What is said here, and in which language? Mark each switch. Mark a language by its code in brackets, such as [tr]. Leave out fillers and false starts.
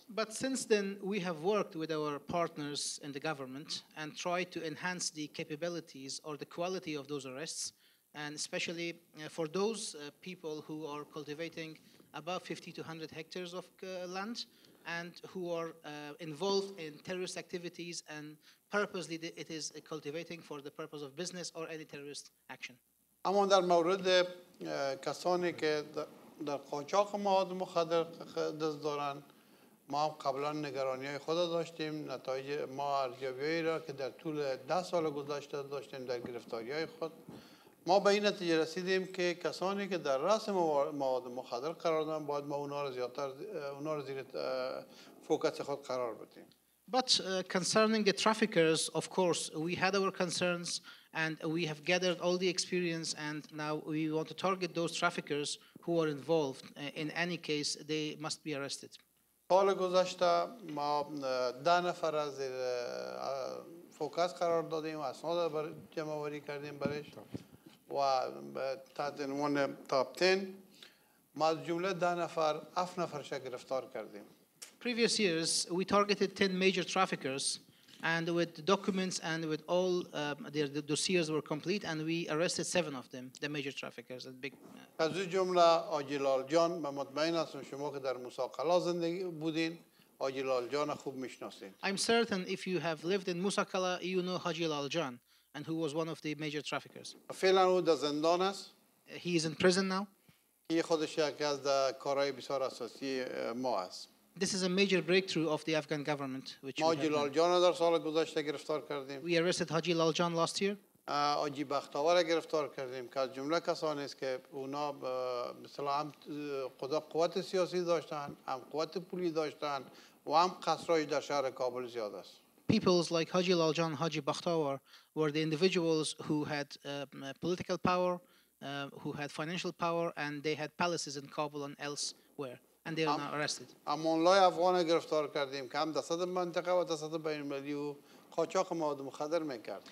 [en] But since then we have worked with our partners in the government and tried to enhance the capabilities or the quality of those arrests, and especially for those people who are cultivating above 50 to 100 hectares of land and who are involved in terrorist activities and purposely it is cultivating for the purpose of business or any terrorist action. [fa] اما در مورد کسانی که در قاچاق مواد مخدر دست دارند ما هم قبلا نگرانی‌های خود داشتیم. نتایج ما ارزیابی‌هایی را که در طول 10 سال گذشته داشتیم در گرفتاری‌های خود ما به این نتیجه رسیدیم که کسانی که در رأس مواد مخدر قرار دارند باید ما اونا را زیر فوکس خود قرار بدیم. [en] But concerning the traffickers, of course, we had our concerns and we have gathered all the experience and now we want to target those traffickers who are involved. In any case, they must be arrested. [fa] سال گذشته ما 10 نفر از زیر فوکس قرار دادیم و اسناد جمع آوری کردیم برش و تحت عنوان تاپ 10 ما از جمله 10 نفر 7 نفرش گرفتار کردیم. [en] Previous years, we targeted 10 major traffickers, and with documents and with all their dossiers were complete, and we arrested 7 of them, the major traffickers. Big. [fa] از این جمله آجیلال جان من مطمئن هستم شما که در مساقلا زندگی بودین آجیلال جان خوب میشناسین. [en] I'm certain if you have lived in Musakala, you know Haji Lal Jan, and who was one of the major traffickers. [fa] فعلا او در زندان است. [en] He is in prison now. [fa] این خودش یکی از کارهای بسیار اساسی ما است. [en] This is a major breakthrough of the Afghan government. Which [fa] Haji Lal Jan در سال گذشته گرفتار کردیم. [en] We arrested Haji Lal Jan last year. [fa] آجی بختاور گرفتار کردیم که از جمله کسانی است که اونا مثلا هم قوت سیاسی داشتن، هم قوت پولی داشتن و هم قصرهای در شهر کابل زیاد است. [en] Peoples like Haji Lal Jan, Haji Bakhtawar were the individuals who had political power, who had financial power, and they had palaces in Kabul and elsewhere. And they are now arrested. [fa] امانلای افغان گرفتار کردیم که هم دست منطقه و دست بین‌المللی و قاچاق مواد مخدر میکرد.